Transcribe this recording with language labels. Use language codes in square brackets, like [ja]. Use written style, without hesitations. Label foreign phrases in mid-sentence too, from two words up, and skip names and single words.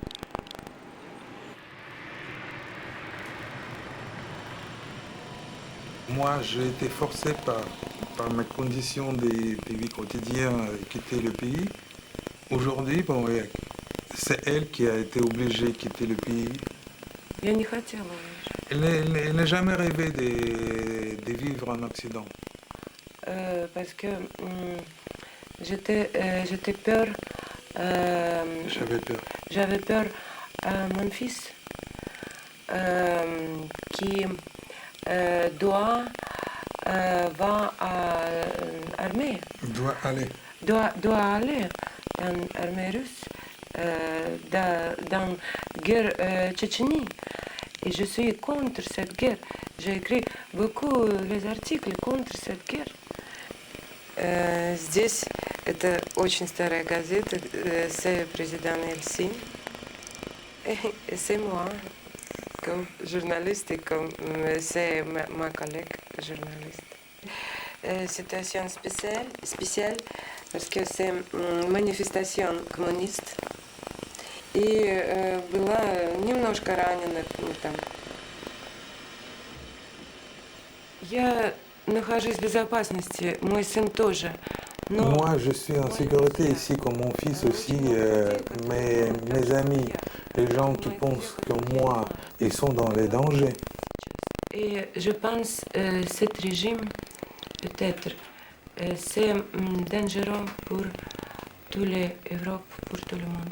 [fr] Moi, j'ai été forcé par mes conditions de vie quotidienne à quitter le pays. Aujourd'hui, bon, c'est elle qui a été obligée de quitter le pays. [ru] Я не хотела уезжать. [fr] Elle n'a jamais rêvé de vivre en Occident. Parce que j'étais peur. J'avais peur. J'avais peur mon fils qui va à l'armée. Doit aller. Doit aller dans l'armée russe. dans la guerre Tchétchénie. Et je suis contre cette guerre. J'ai écrit beaucoup les articles contre cette guerre. [ru] Здесь это очень старая газета, [fr] c'est président Eltsine. Et c'est moi, comme journaliste, et comme c'est ma collègue journaliste. Situation spéciale parce que c'est une manifestation communiste. [ru] И была немножко ранена там. Я нахожусь в безопасности, мой сын тоже. [fr] Moi, je suis en sécurité ici, comme mon fils aussi, mes amis, les gens qui pensent que moi, ils sont dans les dangers. Et je pense que ce régime, peut-être, c'est dangereux pour toute l'Europe, pour tout le monde.